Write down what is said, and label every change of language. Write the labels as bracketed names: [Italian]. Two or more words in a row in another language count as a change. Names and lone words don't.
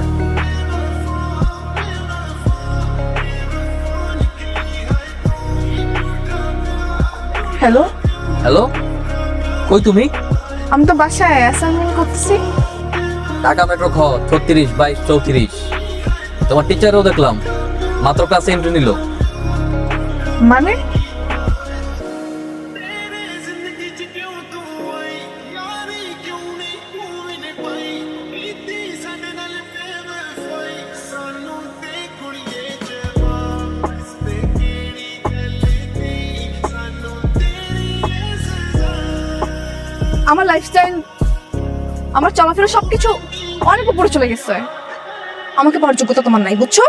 [Bangla] হ্যালো, হ্যালো, কই তুমি? আমি তো বাসায় অ্যাসাইনমেন্ট করতেছি। ঢাকা মেট্রো খ 36 22 34। তোমার টিচারও দেখলাম মাত্র ক্লাসে এন্ট্রি নিল। মানে [Punjabi] ਜ਼ਿੰਦਗੀ ਚ ਕਿਉਂ ਤੂੰ ਆਈ ਯਾਰੀ ਕਿਉਂ ਨਹੀਂ ਤੂੰ ਨੇ ਪਾਈ ਕੀਤੀ ਸਾਡੇ ਨਾਲ ਬੇਵਫਾਈ ਸਾਨੂੰ ਤੇ ਕੁੜੀਏ ਜਵਾਬ ਤੇ ਕਿਹੜੀ ਗੱਲ ਦੀ ਸਾਨੂੰ ਤੇਰੀ ਇਹ ਸਜ਼ਾ [Bangla] আমার লাইফস্টাইল, আমার চলাফেরা সবকিছু অনেক উপরে চলে গেছে। আমাকে পাওয়ার যোগ্যতা তোমার নাই, বুঝছো?